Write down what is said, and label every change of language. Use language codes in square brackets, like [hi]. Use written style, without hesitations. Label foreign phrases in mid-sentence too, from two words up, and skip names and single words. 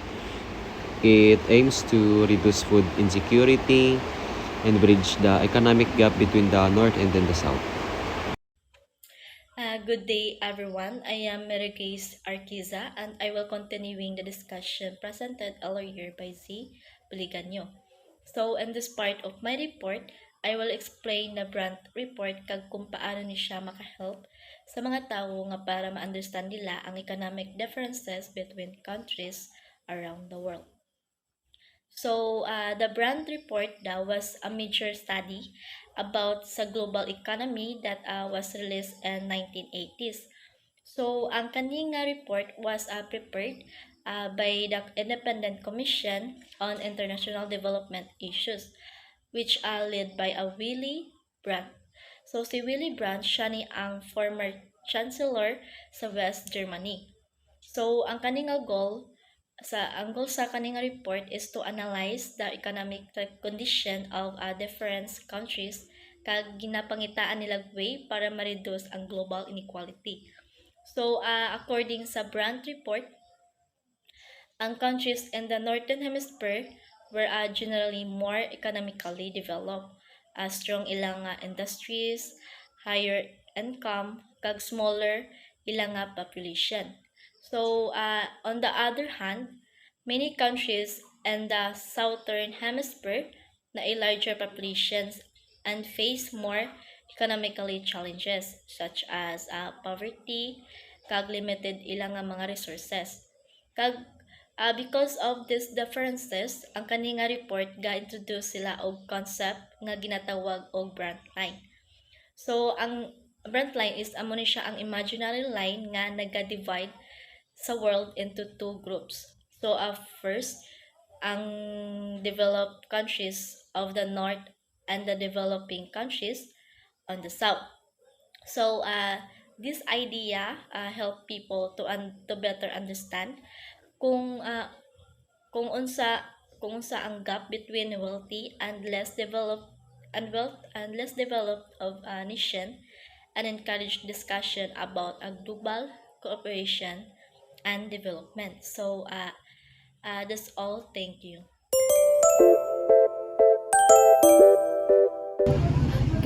[en] It aims to reduce food insecurity and bridge the economic gap between the north and then the south. Good day, everyone. I am Merigis Arquiza, and I will continuing the discussion presented earlier by Z. Buliganyo. So, in this part of my report, I will explain the Brandt report [hil] kag kung paano ni siya makahelp sa mga tao nga para ma-understand nila ang [en] economic differences between countries around the world. So, the Brand Report daw was a major study about sa global economy that was released in 1980s. So, [hil] ang kaning [en] report was prepared by the Independent Commission on International Development Issues, which led by Willy Brandt. So, [hil] si Willy Brandt, siya ni ang [en] former Chancellor [hil] sa West Germany. [en] So, ang goal [hil] sa kaning [en] report is to analyze the economic condition of different countries [hil] kag ginapangitaan nilang way para ma-reduce ang [en] global inequality. So, according sa Brandt report, ang countries in the Northern Hemisphere were generally more economically developed, strong ilang industries, higher income, kag smaller ilang population. So, on the other hand, many countries in the Southern Hemisphere na a larger populations and face more economically challenges such as poverty, [hil] kag limited ilang mga resources. [en] Kag because of these differences, [hil] ang kaninga report ga-introduce sila og concept nga ginatawag og Brandt line. So, ang Brandt line is amo ni siya ang [en] imaginary line [hil] nga naga-divide sa [en] world into two groups. So, first, ang developed countries of the north and the developing countries on the south. So, this idea help people to better understand [hil] kung unsa ang [en] gap between wealthy and less developed of a nation, and encourage discussion about a global cooperation and development. So, that's all. Thank you.